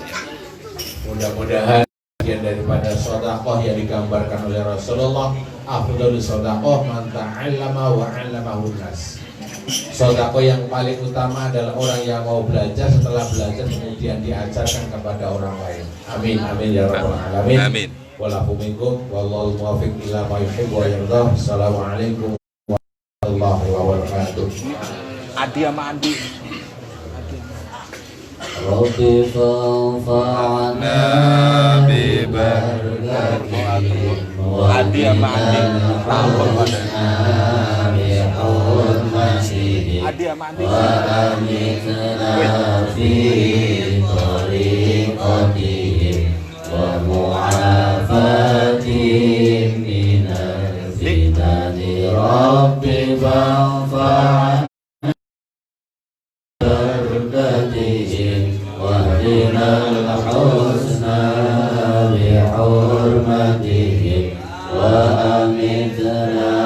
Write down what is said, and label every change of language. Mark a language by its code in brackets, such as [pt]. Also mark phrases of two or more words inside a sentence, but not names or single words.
[id] Mudah-mudahan bagian daripada sedekah yang digambarkan oleh Rasulullah, [ar] أفضل الصدقة من تعلم وعلمه الناس. [id] Sedekah yang paling utama adalah orang yang mau belajar, setelah belajar kemudian diajarkan kepada orang lain. [ar] آمين آمين يا رب العالمين. Amin. والعفو منكم والله الموفق إلى ما يحبه ويرضاه. السلام عليكم ورحمة الله وبركاته. [id] Adi sama Andi. [ar] ربي فانفعنا ببركاتهم و [id] Adi sama Andi. Tampol pada. Adi sama Andi. [ar] وأمتنا في طريقتهم ومعافاتهم من الفتن ربي فانفعنا واهدنا الحسنى بحرمتهم وأمتنا